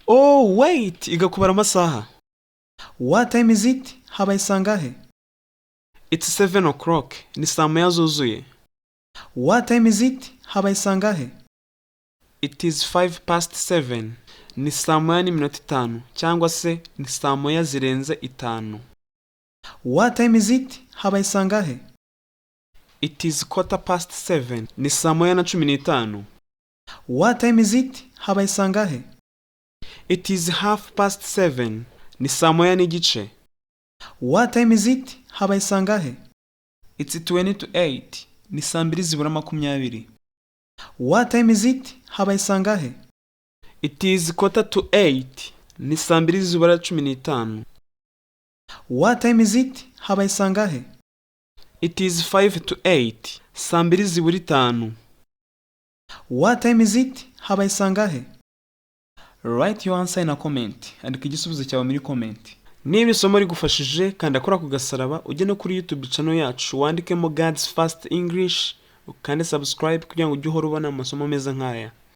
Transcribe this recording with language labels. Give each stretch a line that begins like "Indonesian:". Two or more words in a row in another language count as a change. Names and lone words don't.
English: Oh wait,
Kinyarwanda: iga kubara amasaha.
English: What time is it?
Kinyarwanda: Habaye sangahe?
English: It's 7 o'clock.
Kinyarwanda: Ni saa moya zuzuye.
English: What time is it?
Kinyarwanda: Habaye sangahe?
English: It is 7:05.
Kinyarwanda: Ni saa moya n'iminota 5 cyangwa se ni saa moya zirenze 5.
English: What time is it?
Kinyarwanda: Habaye sangahe?
English: It is 7:15.
Kinyarwanda: Ni saa moya na 15.
English: What time is it?
Kinyarwanda: Habaye sangahe?
English: It is 7:30.
Kinyarwanda: Ni saa moya n'igice.
English: What time is it?
Kinyarwanda: Habaye sangahe?
English: It's 20 to 8.
Kinyarwanda: Ni saa 2:20.
English: What time is it?
Kinyarwanda: Habaye sangahe?
English: It is 7:45.
Kinyarwanda: Ni saa 2:15.
English: What time is it?
Kinyarwanda: Habaye sangahe?
English: It is 5 to 8. Saa 2:05. What time is it?
Kinyarwanda: Habaye sangahe?
English: Write your answer in a comment.
Kinyarwanda: Andika igisubizo cyawe muri comment. Niba isomo rigufashije kanda kora ku gasaraba ujye no kuri YouTube channel yacu wandikemo God's Fast English ukande subscribe kugira ngo ujye uhora ubona amasomo meza nkaya.